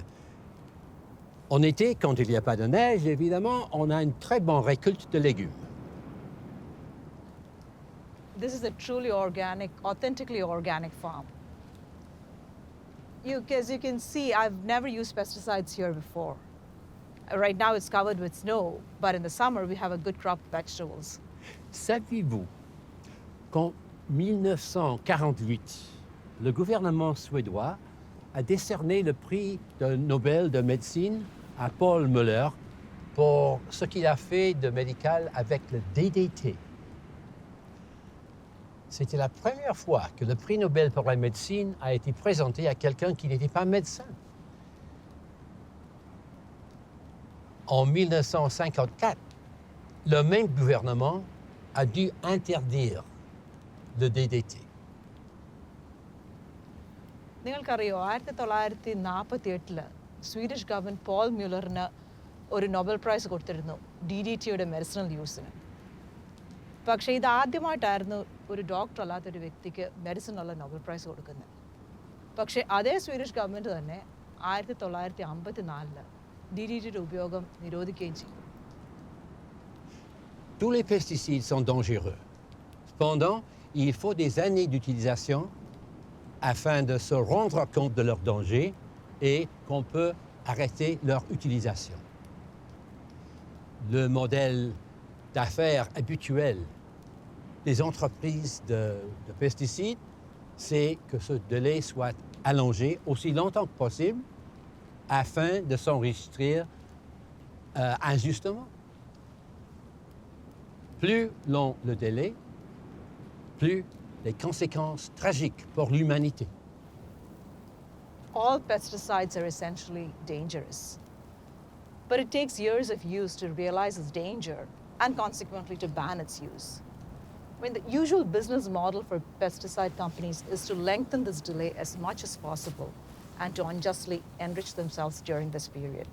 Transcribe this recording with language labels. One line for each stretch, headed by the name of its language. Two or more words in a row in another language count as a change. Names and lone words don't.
French: En été, quand il n'y a pas de neige, évidemment, on a une très bonne récolte de légumes.
English: This is a truly organic, authentically organic farm. As you can see, I've never used pesticides here before. Right now it's covered with snow, but in the summer we have a good crop of vegetables.
French: Saviez-vous qu'en 1948, le gouvernement suédois a décerné le prix Nobel de médecine à Paul Müller pour ce qu'il a fait de médical avec le DDT. C'était la première fois que le prix Nobel pour la médecine a été présenté à quelqu'un qui n'était pas médecin. en 1954, le même gouvernement a dû interdire le DDT.
Malayalam: നിങ്ങൾക്കറിയോ 1948
English: Swedish government
Malayalam: പോൾ മ്യൂലറിന് ഒരു
English: Nobel prize
Malayalam: കൊടുത്തിരുന്നു DDTയുടെ
English: medicinal useന്.
Malayalam: പക്ഷേ ഇതാദ്യമായിട്ടായിരുന്നു ഒരു ഡോക്ടർ അല്ലാത്തൊരു വ്യക്തിക്ക് മെഡിസിനുള്ള
English: Nobel prize
Malayalam: കൊടുക്കുന്നത്. പക്ഷേ അതേ
English: Swedish government
Malayalam: തന്നെ 1954 DDTയുടെ ഉപയോഗം നിരോധിക്കുകയും ചെയ്തു.
French: Tous les pesticides sont dangereux. Cependant, il faut des années d'utilisation afin de se rendre compte de leur danger et qu'on peut arrêter leur utilisation. Le modèle d'affaires habituel des entreprises de pesticides, c'est que ce délai soit allongé aussi longtemps que possible afin de s'enregistrer injustement. Plus long le délai, plus les conséquences tragiques pour l'humanité.
English: All pesticides are essentially dangerous. But it takes years of use to realize its danger and consequently to ban its use. I mean, the usual business model for pesticide companies is to lengthen this delay as much as possible and to unjustly enrich themselves during this period.